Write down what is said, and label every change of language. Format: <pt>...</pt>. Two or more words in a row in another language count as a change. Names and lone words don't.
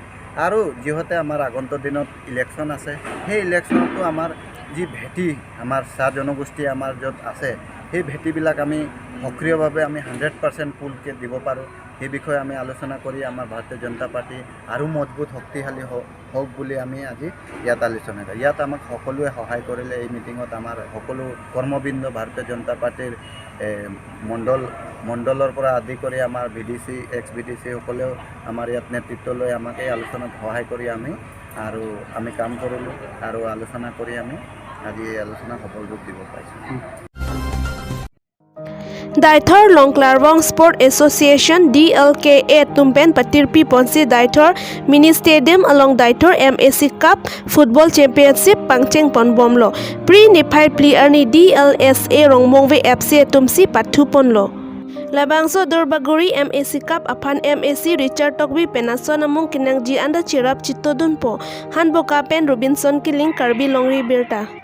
<as>আৰু যিহেতু আমাৰ আগন্তুক দিনত ইলেকশ্যন আছে, সেই ইলেকশ্যনতো আমাৰ যি ভেটি আমাৰ চাহ জনগোষ্ঠী আমাৰ য'ত আছে সেই ভেটিবিলাক আমি সক্ৰিয়ভাৱে আমি 100% ফুলকৈ দিব পাৰোঁ, সেই বিষয়ে আমি আলোচনা কৰি আমাৰ ভাৰতীয় জনতা পাৰ্টি আৰু মজবুত শক্তিশালী হওক বুলি আমি আজি ইয়াত আলোচনা কৰোঁ। ইয়াত আমাক সকলোৱে সহায় কৰিলে। এই মিটিঙত আমাৰ সকলো কৰ্মবৃন্দ ভাৰতীয় জনতা পাৰ্টিৰ মণ্ডলৰ পৰা আদি কৰি আমাৰ VDC ex-VDC সকলেও আমাৰ ইয়াত নেতৃত্ব লৈ আমাক এই আলোচনাত সহায় কৰি আমি কাম কৰিলোঁ আৰু আলোচনা কৰি আমি আজি এই আলোচনা সফল ৰূপ দিব পাৰিছোঁ।</as> <mjw>Daithor Longklarwang Sport Association DLKA Tumpen Patirpi Ponsi Daithor Mini Stadium along Daithor MAC Cup Football Championship Pangcheng Ponbomlo Pre Niphai Pliarni DLSA Rongmongwe FC Tumsi Pathu Ponlo Labangso Durbaguri MAC Cup Aphan MAC Richard Tokbi Penason among Kinangji anda Chirap Chitodunpo Hanboka Pen Robinson Killing Karbi Longri Birta</mjw>